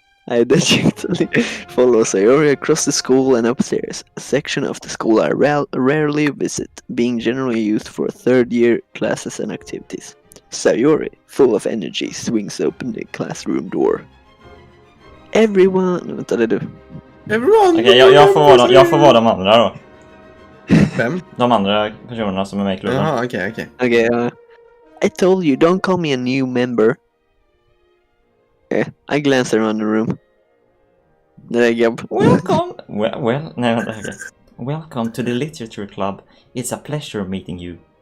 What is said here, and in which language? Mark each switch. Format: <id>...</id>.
<en>I digitally follow Sayori across the school and upstairs, a section of the school I rarely visit, being generally used for third-year classes and activities. Sayori, full of energy, swings open the classroom door. Everyone...</en> <sv>Vänta, det är du.</sv> <en>Everyone!</en> <sv>Okej, jag får vara de andra då. Vem? De andra personerna som är med i klubben. Jaha, okej.</sv> <en>Okay, I told you, don't call me a new member. I glance around the room. Welcome!</en> <sv>Nej, vänta, okej.</sv> <en>Welcome to the literature club. It's a pleasure meeting you.</en>